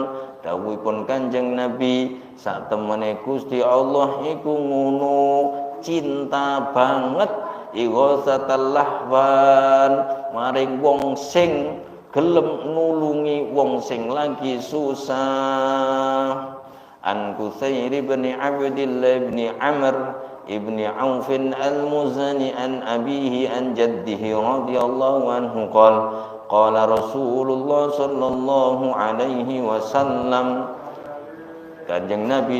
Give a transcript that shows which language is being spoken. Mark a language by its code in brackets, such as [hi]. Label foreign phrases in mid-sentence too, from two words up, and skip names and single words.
[jv] Dawuhipun Kanjeng Nabi, sak temene Gusti Allah iku ngono cinta banget [ar] إغاثة اللهفان [jv] maring wong sing gelem nulungi wong sing lagi susah. [ar] عن كثير بن عبد الله بن عمرو بن عوف المزني عن أبيه عن جده رضي الله عنه قال رسول الله صلى الله عليه وسلم, [jv] Kanjeng Nabi